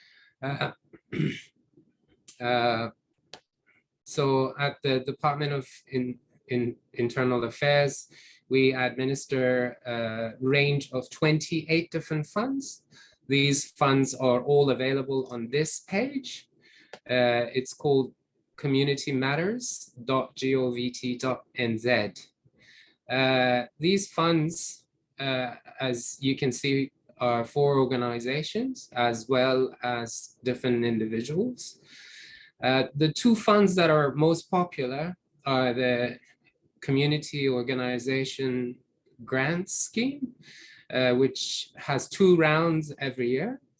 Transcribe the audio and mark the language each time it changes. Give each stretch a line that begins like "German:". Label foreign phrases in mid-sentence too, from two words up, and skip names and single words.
English: So at the Department of Internal Affairs, we administer a range of 28 different funds. These funds are all available on this page. It's called communitymatters.govt.nz. These funds, as you can see, are for organizations as well as different individuals. The 2 funds that are most popular are the Community Organization Grant Scheme, which has 2 rounds every year.